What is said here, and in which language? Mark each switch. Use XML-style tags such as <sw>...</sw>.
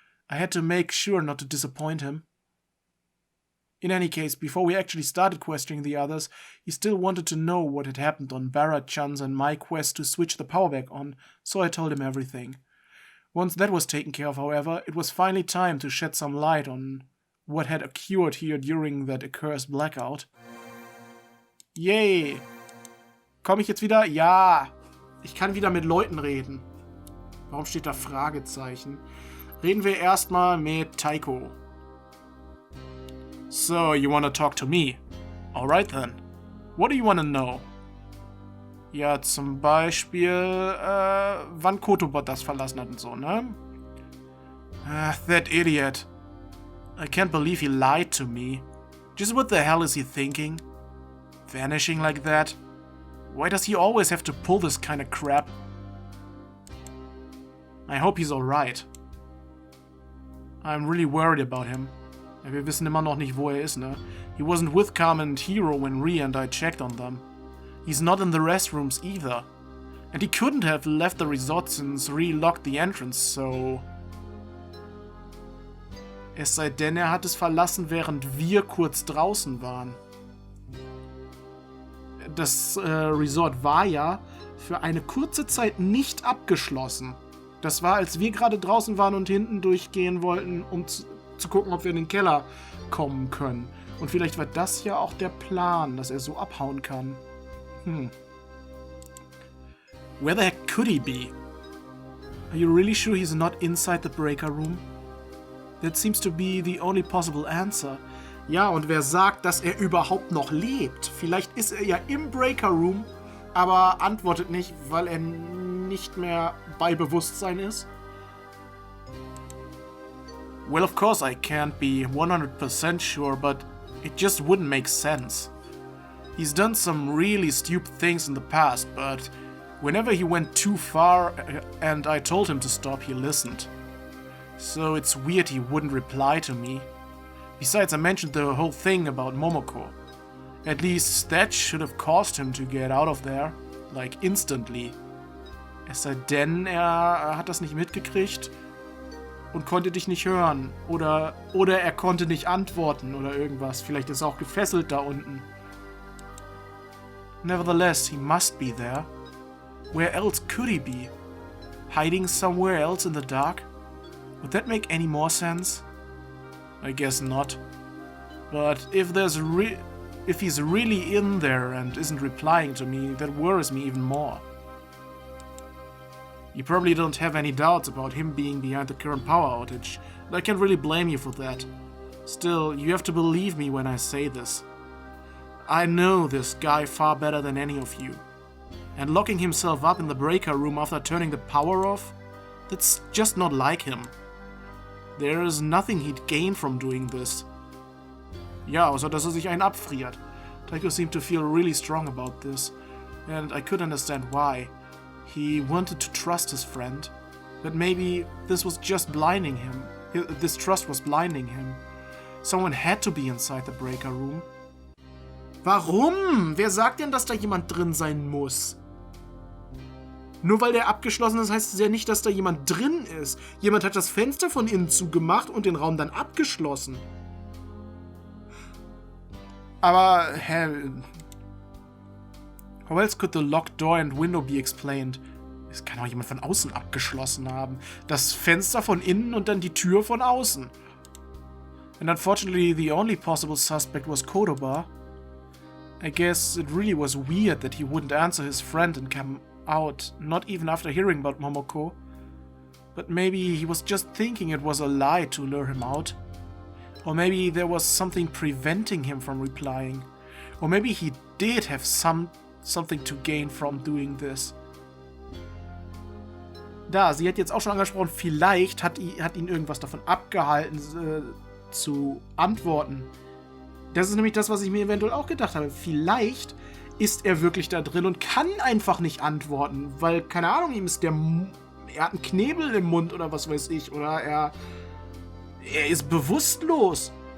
<en>I had to make sure not to disappoint him. In any case, before we actually started questioning the others, he still wanted to know what had happened on Barra-chan's and my quest to switch the power back on, so I told him everything. Once that was taken care of, however, it was finally time to shed some light on what had occurred here during that accursed blackout.</en> <de>Yay! Komme ich jetzt wieder? Ja! Ich kann wieder mit Leuten reden. Warum steht da Fragezeichen? Reden wir erstmal mit Taiko.</de> <en>So, you wanna talk to me? Alright then. What do you wanna know?</en> <de>Ja, zum Beispiel, wann Kotoba das verlassen hat und so, ne?</de> <en>That idiot. I can't believe he lied to me. Just what the hell is he thinking? Vanishing like that? Why does he always have to pull this kind of crap? I hope he's alright. I'm really worried about him.</en> <de>Wir wissen immer noch nicht, wo ist, ne?</de> <en>He wasn't with Carmen and Hiro when Rie and I checked on them. He's not in the restrooms either. And he couldn't have left the resort since Rie locked the entrance, so...</en> <de>Es sei denn, er hat es verlassen, während wir kurz draußen waren. Das Resort war ja für eine kurze Zeit nicht abgeschlossen. Das war, als wir gerade draußen waren und hinten durchgehen wollten, um zu gucken, ob wir in den Keller kommen können. Und vielleicht war das ja auch der Plan, dass er so abhauen kann.</de> <en>Where the heck could he be? Are you really sure he's not inside the breaker room? That seems to be the only possible answer.</en> <de>Ja, und wer sagt, dass er überhaupt noch lebt? Vielleicht ist er ja im Breaker Room, aber antwortet nicht, weil er nicht mehr bei Bewusstsein ist.</de> <en>Well, of course I can't be 100% sure, but it just wouldn't make sense. He's done some really stupid things in the past, but whenever he went too far and I told him to stop, he listened. So it's weird he wouldn't reply to me. Besides, I mentioned the whole thing about Momoko. At least that should have caused him to get out of there, like instantly. Es sei denn, er hat das nicht mitgekriegt und konnte dich nicht hören. Oder er konnte nicht antworten oder irgendwas. Vielleicht ist er auch gefesselt da unten. Nevertheless, he must be there. Where else could he be? Hiding somewhere else in the dark? Would that make any more sense? I guess not. But if he's really in there and isn't replying to me, that worries me even more. You probably don't have any doubts about him being behind the current power outage, and I can't really blame you for that. Still, you have to believe me when I say this. I know this guy far better than any of you. And locking himself up in the breaker room after turning the power off? That's just not like him. There is nothing he'd gain from doing this.</en> <de>Ja, außer dass er sich einen abfriert.</de> <en>Raiko seemed to feel really strong about this, and I could understand why. He wanted to trust his friend, but maybe this was just blinding him. This trust was blinding him. Someone had to be inside the breaker room.</en> <de>Warum? Wer sagt denn, dass da jemand drin sein muss? Nur weil der abgeschlossen ist, heißt es ja nicht, dass da jemand drin ist. Jemand hat das Fenster von innen zugemacht und den Raum dann abgeschlossen. Aber,</de> <en>how else could the locked door and window be explained?</en> <de>Es kann auch jemand von außen abgeschlossen haben. Das Fenster von innen und dann die Tür von außen.</de> <en>And unfortunately, the only possible suspect was Kodoba. I guess it really was weird that he wouldn't answer his friend and come out, not even after hearing about Momoko. But maybe he was just thinking it was a lie to lure him out. Or maybe there was something preventing him from replying. Or maybe he did have something to gain from doing this.</en> <de>Da, sie hat jetzt auch schon angesprochen, vielleicht hat ihn irgendwas davon abgehalten, zu antworten. Das ist nämlich das, was ich mir eventuell auch gedacht habe. Vielleicht ist er wirklich da drin und kann einfach nicht antworten, weil, keine Ahnung, er hat einen Knebel im Mund oder was weiß ich, oder er ist bewusstlos.</de>